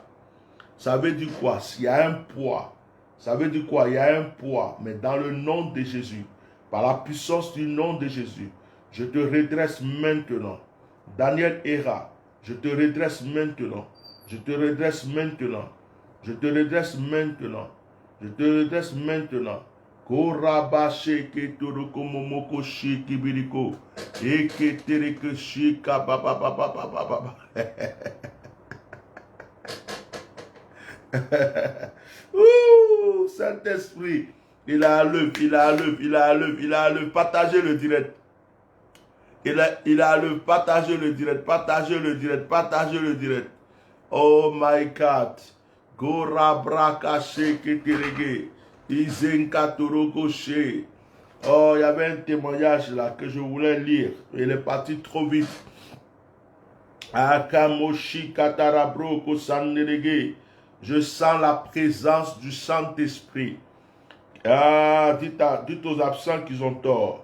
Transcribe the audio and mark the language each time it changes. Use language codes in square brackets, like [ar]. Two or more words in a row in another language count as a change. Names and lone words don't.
[fr] Ça veut dire quoi? S'il y a un poids. Ça veut dire quoi? Il y a un poids. Mais dans le nom de Jésus, par la puissance du nom de Jésus, je te redresse maintenant. Daniel Ira, je te redresse maintenant. Je te redresse maintenant. Je te redresse maintenant. Je te redresse maintenant. Korabashe ketoroko momoko shikibiriko. Eketereke shika baba baba baba baba. Ouh, Saint-Esprit, il a l'œuvre, il a l'œuvre, il a l'œuvre, il a l'œuvre. Partagez le direct. Il a l'œuvre, partagez le direct, partagez le direct, partagez le direct. [en] Oh my God. Gora braka sheke terege. Izenka toroko she. [fr] Oh, il y avait un témoignage là que je voulais lire. Il est parti trop vite. Akamoshi katarabroko sanderege. Je sens la présence du Saint-Esprit. Ah, dites aux absents qu'ils ont tort.